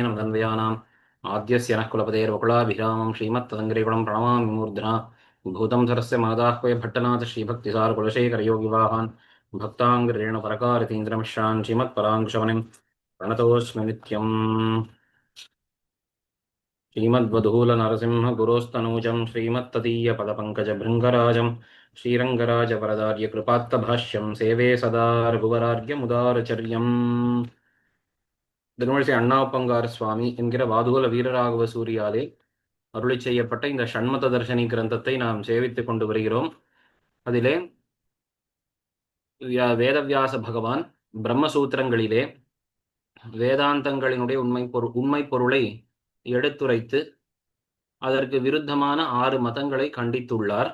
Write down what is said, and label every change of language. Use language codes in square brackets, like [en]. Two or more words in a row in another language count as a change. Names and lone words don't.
[sa] मदन्वयानाम् आद्यस्य नः कुलपतेर्वकुलाभिरामं श्रीमत्तदङ्ग्रिगुणं प्रणमामि मूर्ध्ना भूतं सरस्य मादाह्वय भट्टनाथ श्रीभक्तिसारकुलशेखरयोगिवाहान् भक्ताङ्ग्रेणुपरकारितीन्द्रमिश्रान् श्रीमत्पराङ्कुशवनिं प्रणतोऽस्मि नित्यम् श्रीमद्वधूलनरसिंह गुरोस्तनूजं श्रीमत्तदीयपदपङ्कजभृङ्गराजं श्रीरङ्गराजवरदार्यकृपात्तभाष्यं सेवे सदा रघुवरार्यमुदारचर्यम्. [ta] திருமழிசை அண்ணாப்பங்கார சுவாமி என்கிற வாதுகுல வீரராகவ சூரியாலே அருளி செய்யப்பட்ட இந்த ஷண்மத தர்ஷனி கிரந்தத்தை நாம் சேவித்துக் கொண்டு வருகிறோம். அதிலே வேதவியாச பகவான் பிரம்மசூத்திரங்களிலே வேதாந்தங்களினுடைய உண்மை பொருளை எடுத்துரைத்து அதற்கு விருத்தமான 6 மதங்களை கண்டித்துள்ளார்.